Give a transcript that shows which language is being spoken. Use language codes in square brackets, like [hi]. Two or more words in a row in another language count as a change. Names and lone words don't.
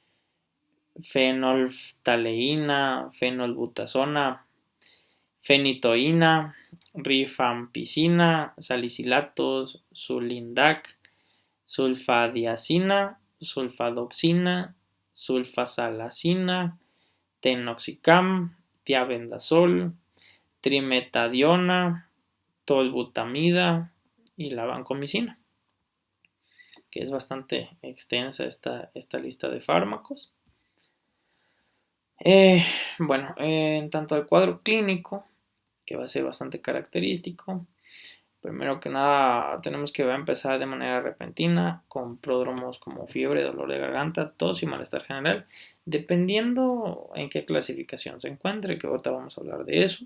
[es] fenolftaleína, fenolbutazona, fenitoína, rifampicina, salicilatos, sulindac, sulfadiazina, sulfadoxina, sulfasalacina, tenoxicam, tiabendazol, trimetadiona, tolbutamida y la vancomicina, que es bastante extensa esta lista de fármacos. En tanto al cuadro clínico, que va a ser bastante característico, primero que nada tenemos que empezar de manera repentina con pródromos como fiebre, dolor de garganta, tos y malestar general, dependiendo en qué clasificación se encuentre, que ahorita vamos a hablar de eso.